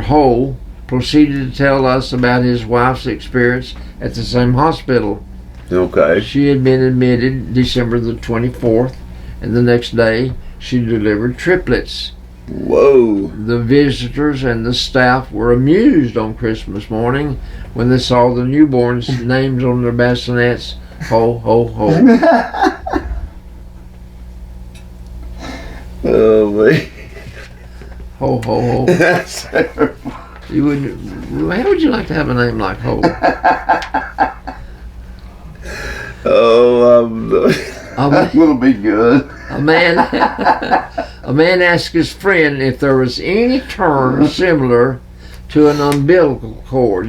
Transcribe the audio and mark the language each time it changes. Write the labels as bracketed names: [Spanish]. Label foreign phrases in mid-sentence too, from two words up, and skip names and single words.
[English] Ho, proceeded to tell us about his wife's experience at the same hospital. Okay. She had been admitted December the 24th, and the next day she delivered triplets. Whoa. The visitors and the staff were amused on Christmas morning when they saw the newborns' names on their bassinets. Ho, ho, ho. Oh, man. Ho, ho, ho. That's terrible. You would. How would you like to have a name like Ho? Oh, A that'll be good. man asked his friend if there was any term similar to an umbilical cord.